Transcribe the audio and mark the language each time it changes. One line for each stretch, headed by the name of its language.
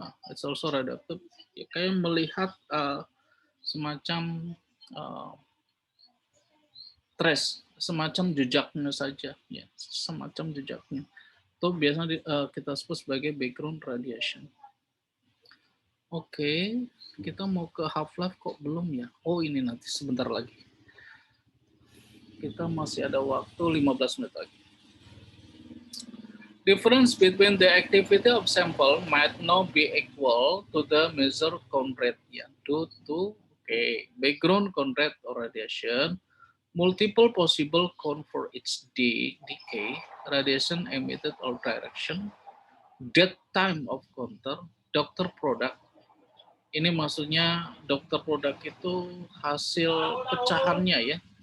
English: It's also radioactive.
Indonesian: Ya, kayak melihat semacam trace, semacam jejaknya saja, ya, semacam jejaknya. Itu biasanya kita sebut sebagai background radiation. Oke, kita mau ke half-life kok belum ya? Oh ini nanti sebentar lagi. Kita masih ada waktu 15 menit lagi.
English: Difference between the activity of sample might not be equal to the measure count rate, ya, due to background count rate or radiation, multiple possible count for each decay, radiation emitted or direction, dead time of counter, doctor product.
Indonesian: Ini maksudnya dokter produk itu hasil pecahannya, ya.